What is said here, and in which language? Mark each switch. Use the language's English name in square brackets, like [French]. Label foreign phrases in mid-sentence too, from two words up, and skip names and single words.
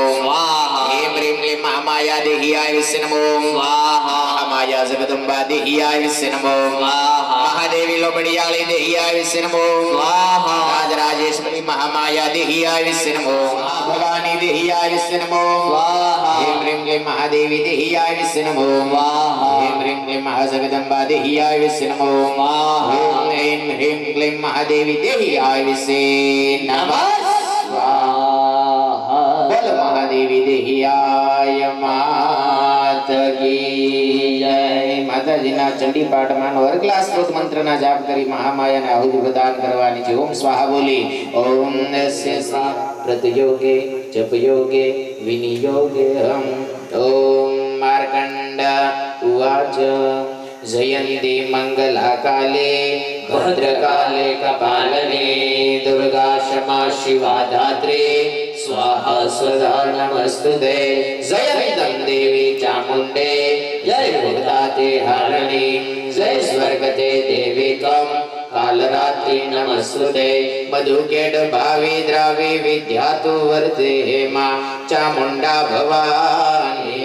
[Sanskrit] स्वाहा ऐं ह्रीं क्लीं महामाया देहियाय विष्णु नमो स्वाहा महामाया जगदम्बा देहियाय विष्णु नमो स्वाहा महादेवी लोबड़ियाली देहियाय विष्णु नमो स्वाहा राजराजेश्वरी महामाया देहियाय विष्णु नमो भवानी देहियाय विष्णु नमो स्वाहा ऐं ह्रीं क्लीं महादेवी देहियाय विष्णु नमो स्वाहा ऐं ह्रीं क्लीं महाजगदम्बा देहियाय विष्णु नमो स्वाहा ऐं ह्रीं क्लीं महादेवी देहियाय विष्णु नमः स्वाहा [Hindi] बोल महादेवी देहियाय मात की जय [Gujarati] માતાજીના ચંડી પાઠમાં વર્ગલા સ્ત્રોત મંત્રના જાપ કરી મહામાયાને આહુતિ પ્રદાન કરવાની છે ઓમ સ્વાહા બોલી [Sanskrit] ઓમ નસ્ય પ્રતયોગે જપયોગે વિનિયોગે ઓમ માર્કંડ ઉવાચ જયંતી મંગલાકાલે ભદ્રકાલે કપાલને દુર્ગા ક્ષમા શિવા ધાત્રે स्वाहा सदा नमस्तुते जयंतं देवी चामुण्डे जय भूताते हारिणी जय स्वर्गते देवी त्वं कालरात्रि नमस्तुते मधुकेट भावी द्रावी विद्यातु वर्ते हेमा चामुण्डा भवानी